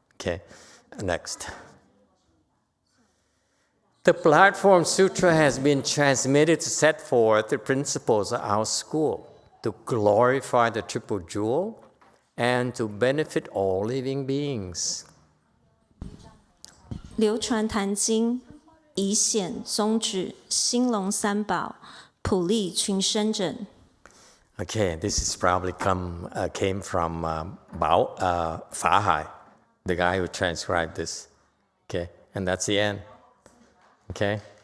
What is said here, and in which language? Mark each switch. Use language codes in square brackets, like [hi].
[en] Okay, next. The Platform Sutra has been transmitted to set forth the principles of our school to glorify the Triple Jewel and to benefit all living beings. [zh] 流传坛经，以显宗旨，兴隆三宝，普利群生者。 [en] Okay, this is probably came from Fa Hai, the guy who transcribed this. Okay, and that's the end. Okay.